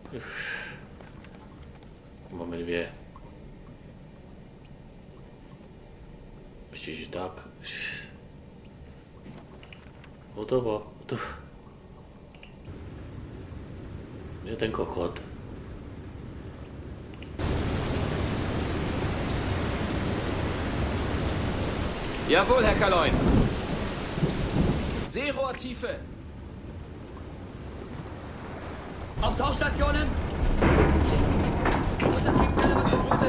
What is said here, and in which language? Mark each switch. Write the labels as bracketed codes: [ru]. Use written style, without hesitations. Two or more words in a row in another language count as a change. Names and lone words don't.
[cs] Máme dvě. Ještě, že tak. Hotovo. Je ten kokot. [de] Jawohl, Herr Kaloin. Seerohrtiefe. Auf Tauchstationen! Untertriebszelle wird geflutet!